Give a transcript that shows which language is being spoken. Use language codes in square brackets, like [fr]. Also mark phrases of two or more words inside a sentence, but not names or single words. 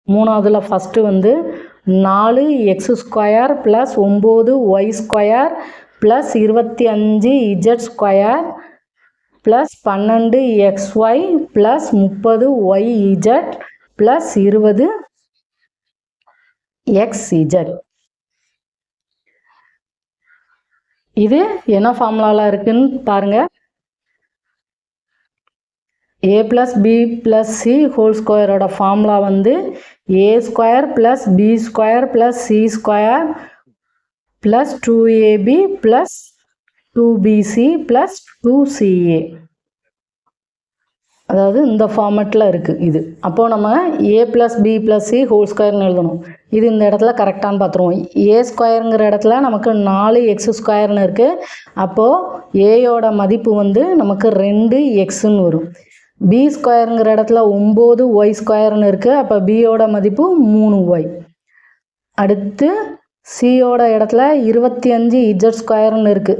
[ta] மூணாவதுல ஃபஸ்ட்டு வந்து 4x² ப்ளஸ் 9y² ப்ளஸ் 25z² ப்ளஸ் 12xy ப்ளஸ் 30yz ப்ளஸ் 20xz. இது என்ன ஃபார்முலாவில் இருக்குன்னு பாருங்கள். [en] a plus b plus c whole square [ta] ஓட ஃபார்முலா வந்து [en] a² plus b² plus c² plus 2ab plus 2bc plus 2ca. [ta] அதாவது இந்த ஃபார்மேட்டில் இருக்குது இது. அப்போது நம்ம [en] a plus b plus c whole square [ta] ன்னு எழுதணும். இது இந்த இடத்துல கரெக்டானு பார்த்துருவோம். a² இடத்துல நமக்கு 4x² இருக்குது. அப்போது aயோட மதிப்பு வந்து நமக்கு 2xன்னு வரும். b² இடத்துல 9y² இருக்குது. அப்போ bயோட மதிப்பு 3y. அடுத்து சியோட இடத்துல 25z² இருக்குது.